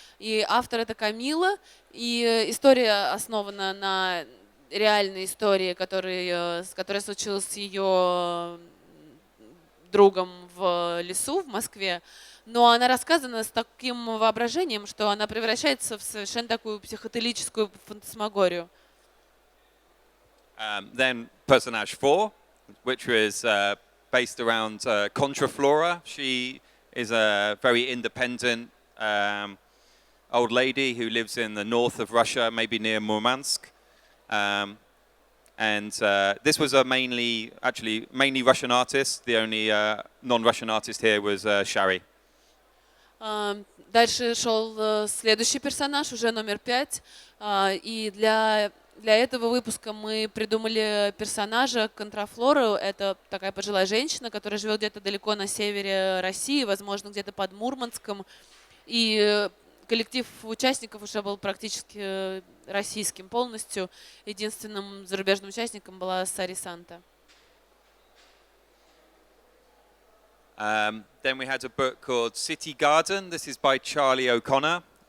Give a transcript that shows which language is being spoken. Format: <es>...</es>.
<ru>И автор — это Камила, и история основана на реальной истории, которая случилась с ее другом в лесу в Москве. Но она рассказана с таким воображением, что она превращается в совершенно такую психоделическую фантасмагорию.</ru> <en>Then personage 4, which was based around Contraflora. She is a very independent old lady who lives in the north of Russia, maybe near Murmansk. And this was a mainly Russian artist. The only non-Russian artist here was Shari.</en> <ru>Дальше шел следующий персонаж, уже номер 5. И для этого выпуска мы придумали персонажа Контрафлору. Это такая пожилая женщина, которая живет где-то далеко на севере России, возможно, где-то под Мурманском. И коллектив участников уже был практически российским полностью. Единственным зарубежным участником была Сари Санта.</ru> <en>Then we had a book called City Garden. This is by Charlie O'Connor.</en>